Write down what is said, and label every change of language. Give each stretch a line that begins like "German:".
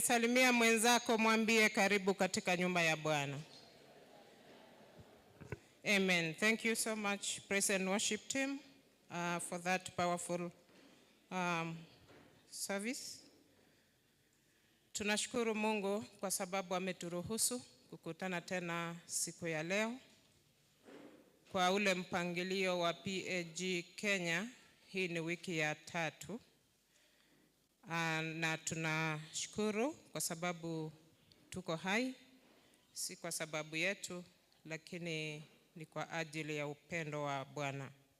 Swahili: Salimia mwenzako, mwambie karibu katika nyumba ya Bwana. Amen.
English: Thank you so much, praise and worship team, for that powerful service.
Swahili: Tunashukuru Mungu kwa sababu ameturuhusu kukutana tena siku ya leo kwa ule mpangilio wa PAG Kenya. Hii ni wiki ya 3. Na tunashukuru kwa sababu tuko hai, si kwa sababu yetu, lakini ni kwa ajili ya upendo wa Bwana.